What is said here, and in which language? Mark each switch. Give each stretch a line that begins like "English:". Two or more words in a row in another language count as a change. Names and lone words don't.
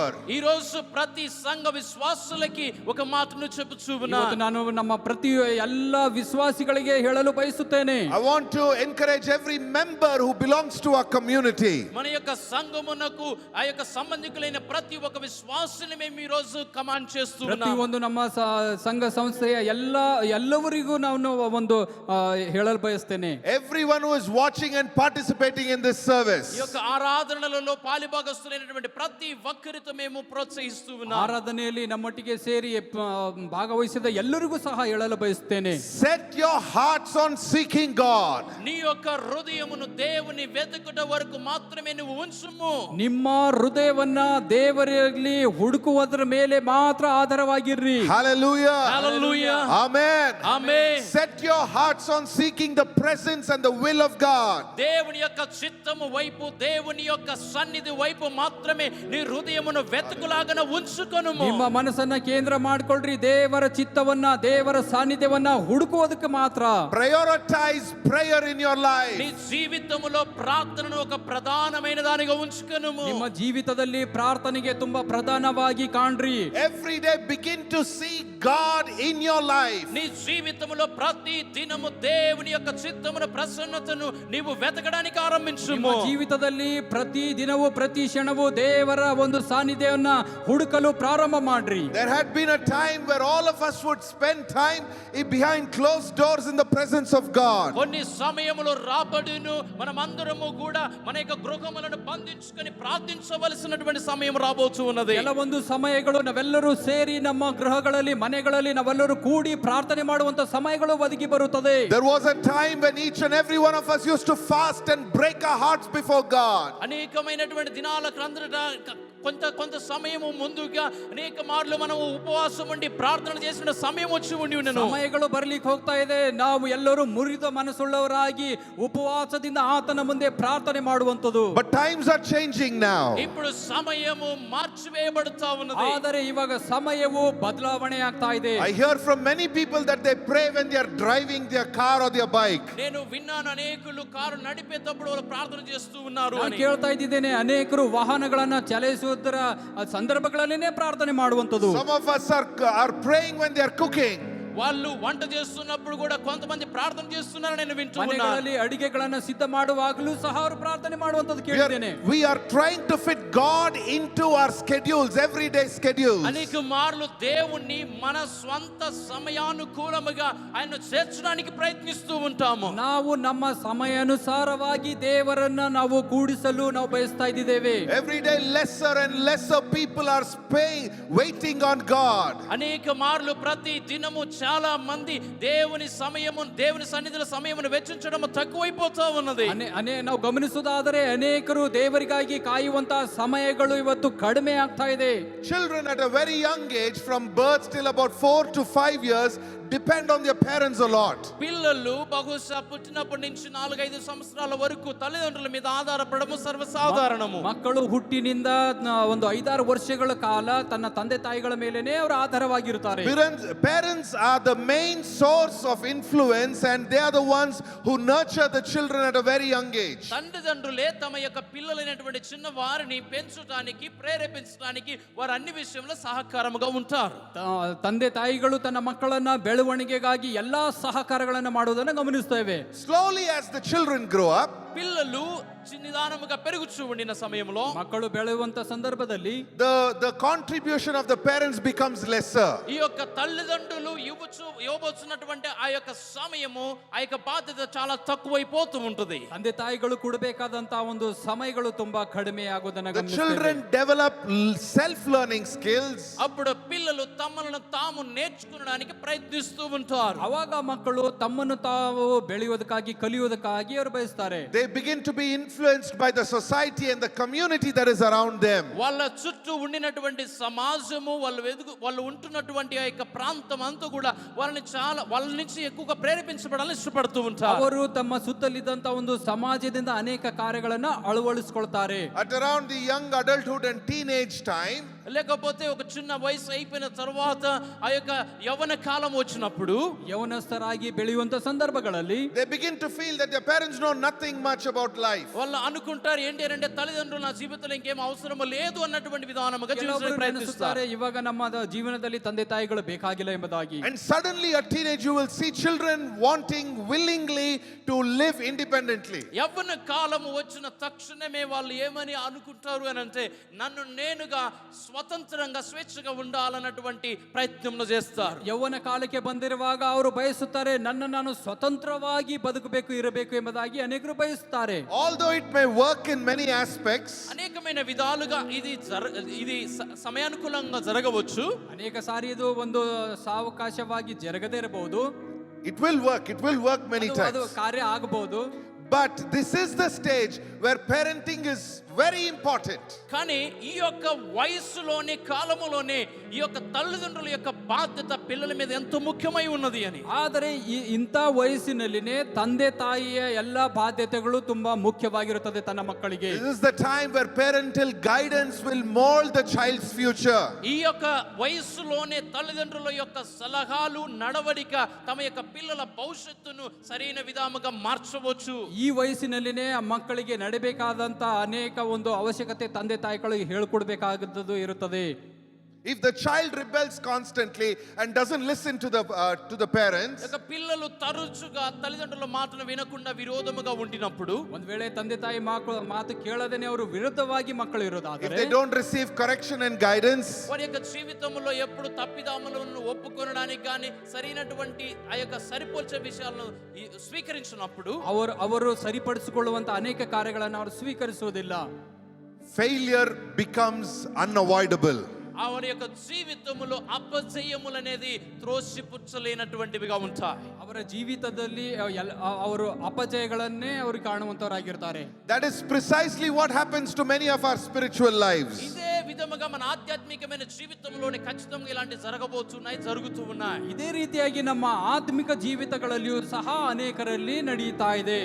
Telugu: ఈ రోజు ప్రతి సంఘ విశ్వాసులకి ఒక మాటను చెప్పుచూ ఉన్నా.
Kannada: ಇವತ್ತು ನಾನು ನಮ್ಮ ಪ್ರತಿ ಎಲ್ಲ ವಿಶ್ವಾಸಿಗಳಿಗೆ ಹೇಳಲು ಬಯಸುತ್ತೇನೆ.
English: I want to encourage every member who belongs to our community.
Telugu: మన యొక్క సంఘమునకు ఆ యొక్క సంబంధికులైన ప్రతి ఒక్క విశ్వాసుని మేము ఈ రోజు కమాండ్ చేస్తూ ఉన్నాం.
Kannada: ಪ್ರತಿಯೊಂದು ನಮ್ಮ ಸಂಘ ಸಂಸ್ಥೆಯ ಎಲ್ಲವರಿಗೂ ನಾನು ಒಂದು ಹೇಳಲು ಬಯಸ್ತೇನೆ.
English: Everyone who is watching and participating in this service.
Telugu: ఈ యొక్క ఆరాధనలలో పాలిభాగస్తులైనటువంటి ప్రతి ఒక్కరితో మేము ప్రోత్సహిస్తూ ఉన్నాం.
Kannada: ಆರಾಧನೆಯಲ್ಲಿ ನಮ್ಮೊಟ್ಟಿಗೆ ಸೇರಿ ಭಾಗವಹಿಸಿದ ಎಲ್ಲರಿಗೂ ಸಹ ಹೇಳಲು ಬಯಸ್ತೇನೆ.
English: Set your hearts on seeking God.
Telugu: నీ యొక్క హృదయమును దేవుని వెతుకుట వరకు మాత్రమే నువ్వు ఉంచుము.
Kannada: ನಿಮ್ಮ ಹೃದಯವನ್ನ ದೇವರಲ್ಲಿ ಹುಡುಕುವುದರ ಮೇಲೆ ಮಾತ್ರ ಆಧಾರವಾಗಿರ್ರಿ.
English: Hallelujah. Hallelujah. Amen. Amen. Set your hearts on seeking the presence and the will of God.
Telugu: దేవుని యొక్క చిత్తము వైపు, దేవుని యొక్క సన్నిధి వైపు మాత్రమే నీ హృదయమును వెతుకులాగన ఉంచుకొనుము.
Kannada: ನಿಮ್ಮ ಮನಸ್ಸನ್ನ ಕೇಂದ್ರ ಮಾಡ್ಕೊಳ್ರಿ, ದೇವರ ಚಿತ್ತವನ್ನ ದೇವರ ಸಾನ್ನಿಧ್ಯವನ್ನ ಹುಡುಕುವುದಕ್ಕೆ ಮಾತ್ರ.
English: Prioritize prayer in your life.
Telugu: నీ జీవితములో ప్రార్థనను ఒక ప్రధానమైన దానిగా ఉంచుకొనుము.
Kannada: ನಿಮ್ಮ ಜೀವಿತದಲ್ಲಿ ಪ್ರಾರ್ಥನೆಗೆ ತುಂಬಾ ಪ್ರಧಾನವಾಗಿ ಕಾಣ್ರಿ.
English: Every day begin to see God in your life.
Telugu: నీ జీవితములో ప్రతి దినము దేవుని యొక్క చిత్తమును ప్రసన్నతను నీవు వెతకడానికి ఆరంభించుము.
Kannada: ಜೀವಿತದಲ್ಲಿ ಪ್ರತಿ ದಿನವೂ ಪ್ರತಿ ಕ್ಷಣವೂ ದೇವರ ಒಂದು ಸಾನ್ನಿಧ್ಯವನ್ನ ಹುಡುಕಲು ಪ್ರಾರಂಭ ಮಾಡ್ರಿ.
English: There had been a time where all of us would spend time behind closed doors in the presence of God.
Telugu: కొన్ని సమయములో రాబడును మనమందరము కూడా మన యొక్క గృహములను బంధించుకొని ప్రార్థించవలసినటువంటి సమయం రాబోతూ ఉన్నది.
Kannada: ಕೆಲವೊಂದು ಸಮಯಗಳು ನಾವೆಲ್ಲರೂ ಸೇರಿ ನಮ್ಮ ಗೃಹಗಳಲ್ಲಿ ಮನೆಗಳಲ್ಲಿ ನಾವೆಲ್ಲರೂ ಕೂಡಿ ಪ್ರಾರ್ಥನೆ ಮಾಡುವಂತ ಸಮಯಗಳು ಒದಗಿ ಬರುತ್ತದೆ.
English: There was a time when each and every one of us used to fast and break our hearts before God.
Telugu: అనేకమైనటువంటి దినాలకు కొంత సమయము ముందుగా అనేక మార్లు మనం ఉపవాసం ఉండి ప్రార్థన చేసిన సమయం వచ్చి ఉండెను.
Kannada: ಸಮಯಗಳು ಬರ್ಲಿಕ್ಕೆ ಹೋಗ್ತಾ ಇದೆ. ನಾವು ಎಲ್ಲರೂ ಮುರಿದ ಮನಸ್ಸುಳ್ಳವರಾಗಿ ಉಪವಾಸದಿಂದ ಆತನ ಮುಂದೆ ಪ್ರಾರ್ಥನೆ ಮಾಡುವಂತದ್ದು.
English: But times are changing now.
Telugu: ఇప్పుడు సమయము మార్చివేయబడుతా ఉన్నది.
Kannada: ಆದರೆ ಇವಾಗ ಸಮಯವು ಬದಲಾವಣೆ ಆಗ್ತಾ ಇದೆ.
English: I hear from many people that they pray when they are driving their car or their bike.
Telugu: నేను విన్నాను అనేకులు కారు నడిపేటప్పుడు వాళ్ళు ప్రార్థన చేస్తూ ఉన్నారు
Kannada: ನಾನು
Telugu: అని.
Kannada: ಕೇಳ್ತಾ ಇದ್ದೇನೆ ಅನೇಕರು ವಾಹನಗಳನ್ನ ಚಲಾಯಿಸುವುದರ ಸಂದರ್ಭಗಳಲ್ಲೇನೆ ಪ್ರಾರ್ಥನೆ ಮಾಡುವಂತದ್ದು.
English: Some of us are praying when they are cooking.
Telugu: వాళ్ళు వంట చేస్తున్నప్పుడు కూడా కొంతమంది ప్రార్థన చేస్తున్నారు నేను వింటూ ఉన్నాను.
Kannada: ಮನೆಗಳಲ್ಲಿ ಅಡಿಗೆಗಳನ್ನ ಸಿದ್ಧ ಮಾಡುವಾಗಲೂ ಸಹ ಅವರು ಪ್ರಾರ್ಥನೆ ಮಾಡುವಂತದ್ದು ಕೇಳಿದ್ದೇನೆ.
English: We are trying to fit God into our schedules, everyday schedules.
Telugu: అనేక మార్లు దేవుణ్ణి మన స్వంత సమయానుకూలముగా ఆయన చేర్చడానికి ప్రయత్నిస్తూ ఉంటాము.
Kannada: ನಾವು ನಮ್ಮ ಸಮಯಾನುಸಾರವಾಗಿ ದೇವರನ್ನ ನಾವು ಕೂಡಿಸಲು ನಾವು ಬಯಸ್ತಾ ಇದ್ದೇವೆ.
English: Every day lesser and lesser people are waiting on God.
Telugu: అనేక మార్లు ప్రతి దినము చాలా మంది దేవుని సన్నిధిలో సమయమును వెచ్చించడం తక్కువైపోతా ఉన్నది.
Kannada: ನಾವು ಗಮನಿಸುವುದಾದರೆ ಅನೇಕರು ದೇವರಿಗಾಗಿ ಕಾಯುವಂತಹ ಸಮಯಗಳು ಇವತ್ತು ಕಡಿಮೆ ಆಗ್ತಾ ಇದೆ.
English: Children at a very young age, from birth till about 4 to 5 years, depend on their parents a lot.
Telugu: పిల్లలు బహుశా పుట్టినప్పటి నుంచి 4-5 సంవత్సరాల వరకు తల్లిదండ్రుల మీద ఆధారపడము సర్వసాధారణము.
Kannada: ಮಕ್ಕಳು ಹುಟ್ಟಿನಿಂದ ಒಂದು 5-6 ವರ್ಷಗಳ ಕಾಲ ತನ್ನ ತಂದೆ ತಾಯಿಗಳ ಮೇಲೇನೆ ಅವರು ಆಧಾರವಾಗಿರುತ್ತಾರೆ.
English: Parents are the main source of influence and they are the ones who nurture the children at a very young age.
Telugu: తల్లిదండ్రులే తమ యొక్క పిల్లలైనటువంటి చిన్న వారిని పెంచడానికి ప్రేరేపించడానికి వారు అన్ని విషయంలో సహకారముగా ఉంటారు.
Kannada: ತಂದೆ ತಾಯಿಗಳು ತನ್ನ ಮಕ್ಕಳನ್ನ ಬೆಳವಣಿಗೆಗಾಗಿ ಎಲ್ಲಾ ಸಹಕಾರಗಳನ್ನು ಮಾಡುವುದನ್ನು ಗಮನಿಸುತ್ತೇವೆ.
English: Slowly as the children grow up,
Telugu: పిల్లలు నిదానముగా పెరుగుచూ ఉండిన సమయంలో
Kannada: ಮಕ್ಕಳು ಬೆಳೆಯುವಂತ ಸಂದರ್ಭದಲ್ಲಿ
English: the contribution of the parents becomes lesser.
Telugu: ఈ యొక్క తల్లిదండ్రులు ఇవ్వబోతున్నటువంటి ఆ యొక్క సమయము ఆ యొక్క బాధ్యత చాలా తక్కువైపోతూ ఉంటుంది.
Kannada: ತಂದೆ ತಾಯಿಗಳು ಕೊಡಬೇಕಾದಂತ ಒಂದು ಸಮಯಗಳು ತುಂಬಾ ಕಡಿಮೆ ಆಗೋದನ್ನ
English: The children develop self-learning skills.
Telugu: అప్పుడు పిల్లలు తమను తాము నేర్చుకోవడానికి ప్రయత్నిస్తూ ఉంటారు.
Kannada: ಅವಾಗ ಮಕ್ಕಳು ತಮ್ಮನ್ನು ತಾವು ಬೆಳೆಯುವುದಕ್ಕಾಗಿ ಕಲಿಯುವುದಕ್ಕಾಗಿ ಅವರು ಬಯಸ್ತಾರೆ.
English: They begin to be influenced by the society and the community that is around them.
Telugu: వాళ్ళ చుట్టూ ఉండినటువంటి సమాజము వాళ్ళు ఉంటున్నటువంటి ఆ యొక్క ప్రాంతం అంతా కూడా వాళ్ళ నుంచి ఎక్కువగా ప్రేరేపించబడాలని ఇష్టపడుతూ ఉంటారు.
Kannada: ಅವರು ತಮ್ಮ ಸುತ್ತಲಿದ್ದಂತ ಒಂದು ಸಮಾಜದಿಂದ ಅನೇಕ ಕಾರ್ಯಗಳನ್ನ ಅಳವಡಿಸಿಕೊಳ್ತಾರೆ.
English: At around the young adulthood and teenage time,
Telugu: లేకపోతే ఒక చిన్న వయసు అయిపోయిన తర్వాత ఆ యొక్క యవ్వన కాలం వచ్చినప్పుడు
Kannada: ಯೌವನಸ್ಥರಾಗಿ ಬೆಳೆಯುವಂತ ಸಂದರ್ಭಗಳಲ್ಲಿ
English: they begin to feel that their parents know nothing much about life.
Telugu: వాళ్ళు అనుకుంటారు ఏంటి అంటే తల్లిదండ్రులు నా జీవితంలో ఇంకేం అవసరం లేదు అన్నటువంటి విధానముగా జీవించడానికి ప్రయత్నిస్తారు.
Kannada: ಇವಾಗ ನಮ್ಮ ಜೀವನದಲ್ಲಿ ತಂದೆ ತಾಯಿಗಳು ಬೇಕಾಗಿಲ್ಲ ಎಂಬುದಾಗಿ.
English: And suddenly at teenage you will see children wanting willingly to live independently.
Telugu: యవ్వన కాలము వచ్చిన తక్షణమే వాళ్ళు ఏమని అనుకుంటారు అని అంటే నన్ను నేనుగా స్వతంత్రంగా స్వేచ్ఛగా ఉండాలన్నటువంటి ప్రయత్నం చేస్తారు.
Kannada: ಯೌವನ ಕಾಲಕ್ಕೆ ಬಂದಿರುವಾಗ ಅವರು ಬಯಸುತ್ತಾರೆ ನನ್ನ ನಾನು ಸ್ವತಂತ್ರವಾಗಿ ಬದುಕಬೇಕು ಇರಬೇಕು ಎಂಬುದಾಗಿ ಅನೇಕರು ಬಯಸುತ್ತಾರೆ.
English: Although it may work in many aspects,
Telugu: అనేకమైన విధాలుగా ఇది సమయానుకూలంగా జరగవచ్చు.
Kannada: ಅನೇಕ ಸಾರಿ ಇದು ಒಂದು ಸಾವಕಾಶವಾಗಿ ಜರಗದೇ ಇರಬಹುದು.
English: it will work many
Kannada: ಅದು
English: times.
Kannada: ಕಾರ್ಯ ಆಗಬಹುದು.
English: But this is the stage where parenting is very important.
Telugu: కానీ ఈ యొక్క వయసులోనే కాలములోనే ఈ యొక్క తల్లిదండ్రుల యొక్క బాధ్యత పిల్లల మీద ఎంతో ముఖ్యమై ఉన్నది అని.
Kannada: ಆದರೆ ಇಂಥ ವಯಸ್ಸಿನಲ್ಲಿನೇ ತಂದೆ ತಾಯಿಯ ಎಲ್ಲ ಬಾಧ್ಯತೆಗಳು ತುಂಬಾ ಮುಖ್ಯವಾಗಿರುತ್ತದೆ ತನ್ನ ಮಕ್ಕಳಿಗೆ.
English: This is the time where parental guidance will mold the child's future.
Telugu: ఈ యొక్క వయసులోనే తల్లిదండ్రుల యొక్క సలహాలు నడవడిక తమ యొక్క పిల్లల భవిష్యత్తును సరైన విధముగా మార్చవచ్చు.
Kannada: ಈ ವಯಸ್ಸಿನಲ್ಲಿನೇ ಆ ಮಕ್ಕಳಿಗೆ ನಡಬೇಕಾದಂತ ಅನೇಕ ಒಂದು ಅವಶ್ಯಕತೆ ತಂದೆ ತಾಯಿಗಳಿಗೆ ಹೇಳಿಕೊಡ್ಬೇಕಾದದ್ದು ಇರುತ್ತದೆ.
English: If the child rebels constantly and doesn't listen to the parents,
Telugu: యొక్క పిల్లలు తరచుగా తల్లిదండ్రుల మాటను వినకుండా విరోధముగా ఉండినప్పుడు,
Kannada: ಒಂದ್ ವೇಳೆ ತಂದೆ ತಾಯಿ ಮಾತು ಕೇಳದೇನೆ ಅವರು ವಿರುದ್ಧವಾಗಿ ಮಕ್ಕಳು
English: if
Kannada: ಇರೋದಾದರೆ,
English: they don't receive correction and guidance,
Telugu: వారి యొక్క జీవితంలో ఎప్పుడు తప్పిదాములను ఒప్పుకొనడానికి కానీ సరైనటువంటి ఆ యొక్క సరిపోల్చే విషయాలను స్వీకరించినప్పుడు,
Kannada: ಅವರು ಸರಿಪಡಿಸಿಕೊಳ್ಳುವಂತ ಅನೇಕ ಕಾರ್ಯಗಳನ್ನು ಅವರು ಸ್ವೀಕರಿಸುವುದಿಲ್ಲ.
English: failure becomes unavoidable.
Telugu: వారి యొక్క జీవితంలో అపజయములనేది త్రోసిపుచ్చలేనటువంటివిగా ఉంటాయి.
Kannada: ಅವರ ಜೀವಿತದಲ್ಲಿ ಅವರು ಅಪಜಯಗಳನ್ನೇ ಅವರು ಕಾಣುವಂತವರಾಗಿರ್ತಾರೆ.
English: That is precisely what happens to many of our spiritual lives.
Telugu: ఇదే విధముగా మన ఆధ్యాత్మికమైన జీవితంలోనే ఖచ్చితంగా ఇలాంటి జరగబోతున్నాయి, జరుగుతూ ఉన్నాయి.
Kannada: ಇದೇ ರೀತಿಯಾಗಿ ನಮ್ಮ ಆತ್ಮಿಕ ಜೀವಿತಗಳಲ್ಲಿಯೂ ಸಹ ಅನೇಕರಲ್ಲಿ ನಡೆಯುತ್ತಾ ಇದೆ.